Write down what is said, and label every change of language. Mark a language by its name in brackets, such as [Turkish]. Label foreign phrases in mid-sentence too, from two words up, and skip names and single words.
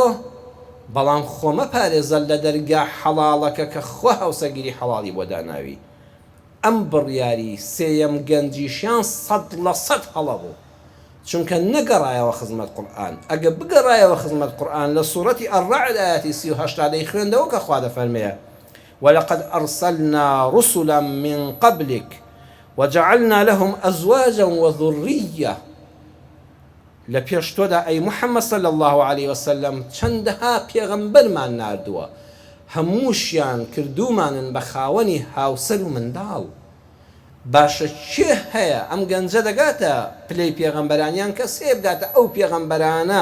[Central Kurdish] بەڵام خۆ مەپارێزە لە دەرگا حەڵاڵەکە کە خوا هاوسەرگیری حەڵاڵی بۆ داناوی ئەم بڕیاری سێیەم گەنجیشیان 100% هەڵە بوو چونکە نەگەڕایەوە خزمەت قورئان ئەگە بگەڕایەوە خزمەت قورئان لە سوورەتی الرعد ئاەتی 38 دەیخوێندەوە کە خوا دەفەرمێ [Arabic] ولقد أرسلنا رسلا من قبلك وجعلنا لهم أزواجا وذرية [Central Kurdish] لپێش تۆدا ئەی محەممەد [Arabic] صلی الله عليه وسلم [Central Kurdish] چەندەها پێغەمبەرمان ناردووە هەمووشیان کردومانن بە خاوەنی هاوسەر و منداڵ باشە چێ هەیە ئەم گەنجە دەگاتە پلەی پێغەمبەرانیان کە سێ بگاتە ئەو پێغەمبەرانە